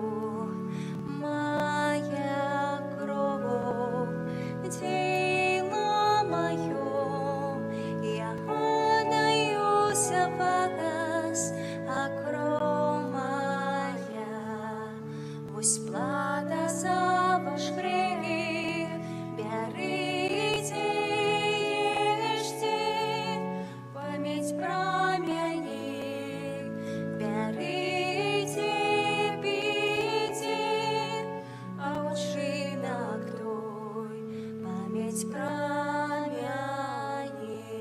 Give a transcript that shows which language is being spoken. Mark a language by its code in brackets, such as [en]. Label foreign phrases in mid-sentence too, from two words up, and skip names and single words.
[ru] моя кровь, тело мое, я отдаю за вас, а кровь моя, [be] вось плата за ваш грех, бярыце, ешце, памяць пра мяне, бярыце, піце, а ўчынак той, памяць пра мяне.